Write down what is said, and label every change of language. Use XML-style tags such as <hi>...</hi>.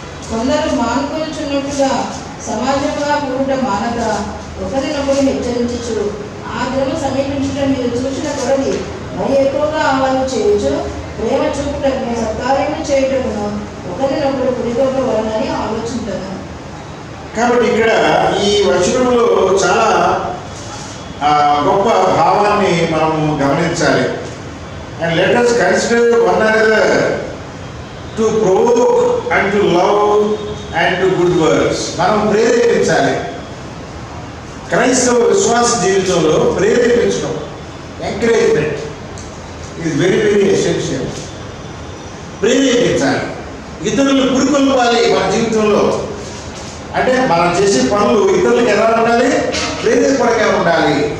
<te>కొందరు మానుకొనుచున్నట్టుగా సమాజంగా కూడుట మానక ఒకరినొకరు హెచ్చరించు, ఆ దినము సమీపించడం మీరు చూసిన కొరది మరి ఎక్కువగా ఆహ్వానం చేయొచ్చు, ప్రేమ చూపుటకు సత్కార్యము చేయటమును ఒకరినొకరు పురికొల్పవలనని ఆలోచించను. కాబట్టి ఇక్కడ ఈ వచనంలో చాలా గొప్ప భావాన్ని మనము గమనించాలి.</te> <en>And let us consider one another to provoke and to love and to good works.</en> <te>మనం ప్రేరేపించాలి. క్రైస్తవ విశ్వాస జీవితంలో ప్రేరేపించడం,</te> <en>Encouragement is very very essential.</en> <te>ప్రేరేపించాలి, ఇతరులు పురికొల్పాలి మన జీవితంలో. అంటే మనం చేసే పనులు ఇతరులకు ఎలా ఉండాలి? ప్రేరేపణగా ఉండాలి.</te>